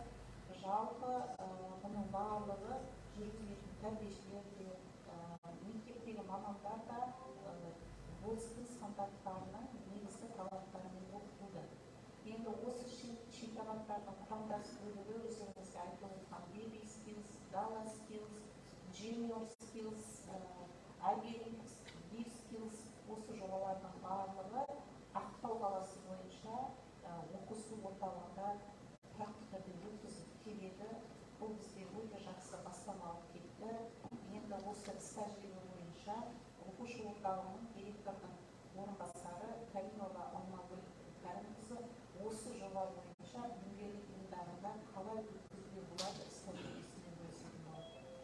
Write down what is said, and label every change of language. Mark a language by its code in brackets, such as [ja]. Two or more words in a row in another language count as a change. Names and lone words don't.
[kk] Жалпы бұның барлығы жүргізілетін тәрбиешілер де, мектептегі мамандар да WorldSkills енді осы чемпионаттардың құрамдас бөлігі өздеріңізге айтылып отырған [en] baby skills, gala skills, junior skills, agility, big skills, [kk] осы жобалардың барлығы Ақтау қаласы бойынша оқыту орталығында практика өткізіп келеді. Бұл бізге өте жақсы бастама алып кетті. Енді осы іс-тәжірибе бойынша оқушы орталығының директорының орынбасары Каримова Алмагүл Кәрімқызы осы жоба бойынша дөңгелек ұйымдарында қалай өткізуге болады іс-тәжірибесімен бөлісетін болады.